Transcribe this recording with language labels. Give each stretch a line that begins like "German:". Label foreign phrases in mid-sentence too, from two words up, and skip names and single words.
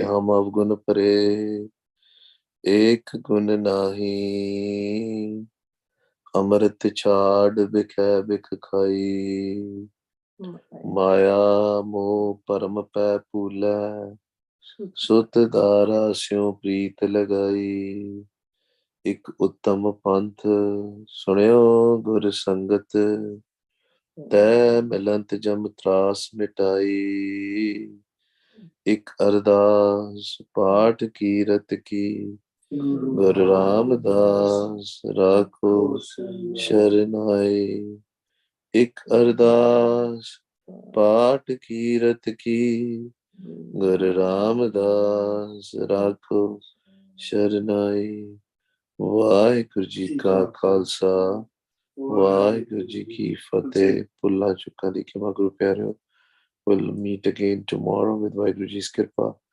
Hindi: हम अवगुण परे एक गुण नाही, अमृत छाड़ बिखै बिख खाई। माया मोह परम पै भूलै, सुत दारा स्यों प्रीत लगाई। एक उत्तम पंथ सुनियो गुर संगत, तै मिलंत जम त्रास मिटाई। एक अरदास पाठ कीरत की, गुरु रामदास राखो शरनाई। एक अरदास पाठ कीरत की, गुरु रामदास राखो शरनाई। वाहिगुरु जी का खालसा वाहिगुरु जी की फतेह।
Punjabi: ਭੁੱਲਾਂ ਚੁੱਕਾਂ ਦੀ ਖਿਮਾ ਗੁਰੂ ਪਿਆਰਿਓ।
English: We'll meet again tomorrow with Vaheguru Ji's Kirpa.